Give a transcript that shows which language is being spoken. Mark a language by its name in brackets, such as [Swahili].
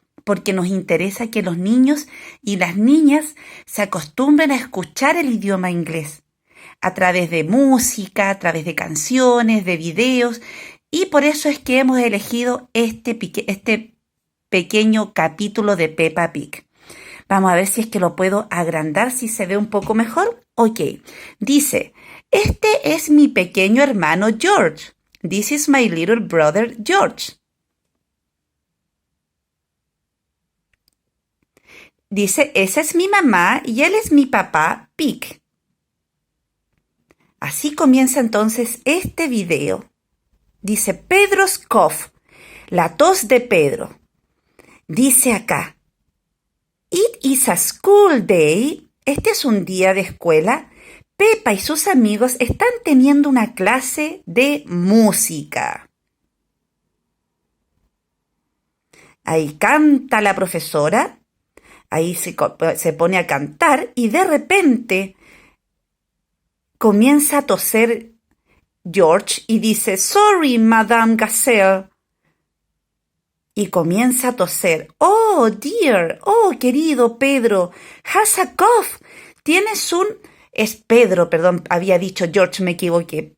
[Spanish] Porque nos interesa que los niños y las niñas se acostumbren a escuchar el idioma inglés a través de música, a través de canciones, de videos, y por eso es que hemos elegido este pequeño capítulo de Peppa Pig. Vamos a ver si es que lo puedo agrandar, si se ve un poco mejor. Ok, dice, este es mi pequeño hermano George. [English] This is my little brother George. [Spanish] Dice, esa es mi mamá y él es mi papá Pig. Así comienza entonces este video. Dice, Pedro's cough, la tos de Pedro. Dice acá, [English] It is a school day. [Spanish] Este es un día de escuela. Peppa y sus amigos están teniendo una clase de música. Ahí canta la profesora. Ahí se pone a cantar y de repente comienza a toser George y dice, [English] Sorry, [Spanish] Madame Gazelle. Y comienza a toser. [English] Oh, dear, oh, [Spanish] querido [English] Pedro, has a cough. [Spanish] Tienes un... Es Pedro, perdón, había dicho George, me equivoqué.